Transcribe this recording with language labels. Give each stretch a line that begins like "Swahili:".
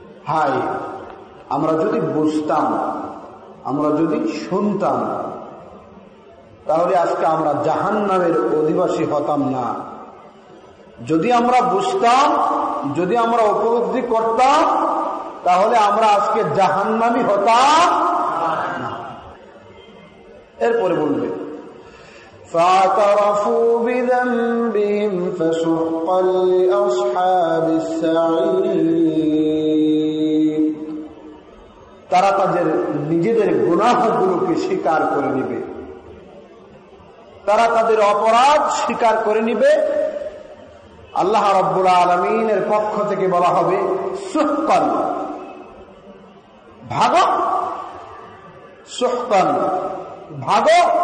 Bangla: High, আমরা যদি বুঝতাম, আমরা যদি শুনতাম, তাহলে আজকে আমরা জাহান্নামের অধিবাসী হতাম না। যদি আমরা বুঝতাম, যদি আমরা উপলব্ধি করতাম, তাহলে আমরা আজকে জাহান্নামী হতাম না। এরপরে বলবে:
Arabic: فاعترفوا بذنبهم فسحقا لأصحاب السعير.
Bangla: তারা তাদের নিজেদের গুনাহগুলোকে স্বীকার করে নিবে, তারা তাদের অপরাধ স্বীকার করে নিবে। আল্লাহ রাব্বুল আলামিনের পক্ষ থেকে বলা হবে সুহকান, ভাগো, সুহকান ভাগো।